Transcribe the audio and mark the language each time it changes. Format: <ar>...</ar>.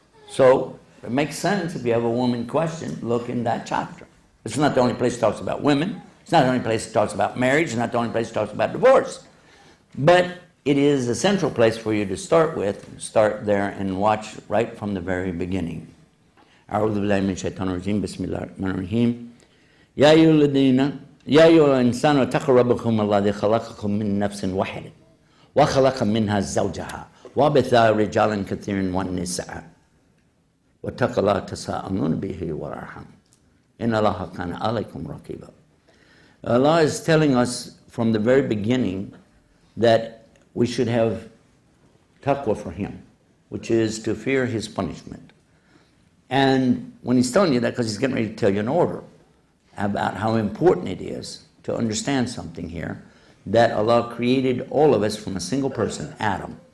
<en>So it makes sense if you have a woman question, look in that chapter. It's not the only place it talks about women. It's not the only place it talks about marriage. It's not the only place it talks about divorce. But it is a central place for you to start with. Start there and watch right from the very beginning.</en> <ar>أعوذ بالله من الشيطان الرجيم بسم الله الرحمن الرحيم يا أيها الذين يا أيها الإنسان اتقوا ربكم الذي خلقكم من نفس واحدة وخلق منها زوجها وبث رجالا كثيرا والنساء واتقوا الله تساءلون به والأرحام إن الله كان عليكم رقيبا.</ar> <en>Allah is telling us from the very beginning that we should have taqwa for Him, which is to fear His punishment. And when He's telling you that, because He's getting ready to tell you an order about how important it is to understand something here, that Allah created all of us from a single person, Adam.</en>